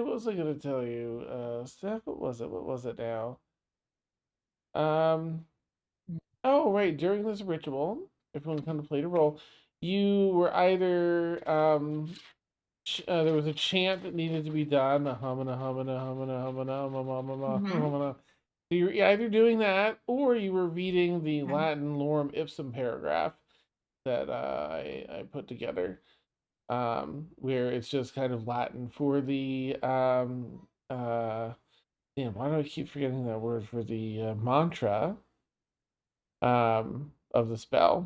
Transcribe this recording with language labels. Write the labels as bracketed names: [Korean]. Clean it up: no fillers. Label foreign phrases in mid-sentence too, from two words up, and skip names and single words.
[English] What was I gonna tell you? Steph, what was it? What was it now? Oh, right, during this ritual, everyone kind of played a role. You were either there was a chant that needed to be done, a humana humana humana humana humana Mhm. humana. So you're either doing that or you were reading the Okay. Latin lorem ipsum paragraph that I put together, where it's just kind of Latin for the damn, why do I keep forgetting that word for the mantra of the spell?